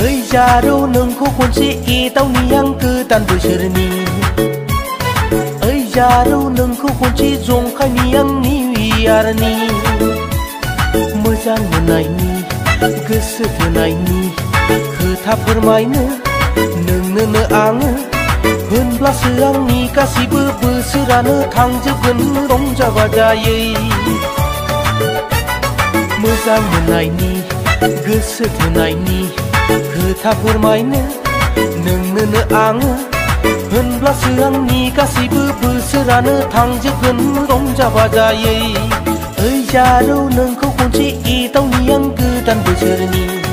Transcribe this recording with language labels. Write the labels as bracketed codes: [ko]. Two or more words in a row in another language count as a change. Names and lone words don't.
[mjw] jaro nengku kunci itau niang ketan beserni jaro nengku kunci jongkai niang niwiarni [brx] मोजां मोननायनि गोसो थोनायनि खोथा फोरमायनो नोंनोनो आङो होनब्लासो आंनि गासिबो बोसोरानो थांजोबगोन रंजा बाजायै मोजां मोननायनि गोसो थोनायनि खोथा फोरमायनो नोंनोनो आङो होनब्लासो आंनि गासिबो बोसोरानो थांजोबगोन रंजा बाजायै [mjw] jaro nengku kunci itau niang ketan beserni